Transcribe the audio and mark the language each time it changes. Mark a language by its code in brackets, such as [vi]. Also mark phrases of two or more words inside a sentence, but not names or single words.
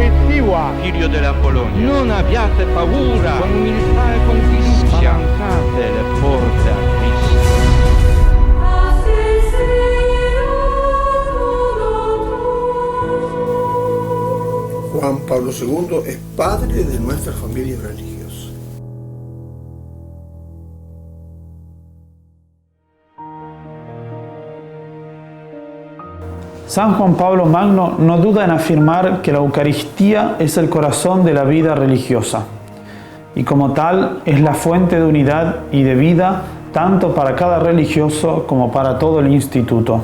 [pl] siła, [it] Figlio della Polonia, non abbiate paura, con umiltà e con fiducia, spalancate le porte a Cristo. [es] Juan Pablo II es padre de nuestra familia religiosa. San Juan Pablo Magno no duda en afirmar que la Eucaristía es el corazón de la vida religiosa y como tal es la fuente de unidad y de vida tanto para cada religioso como para todo el instituto.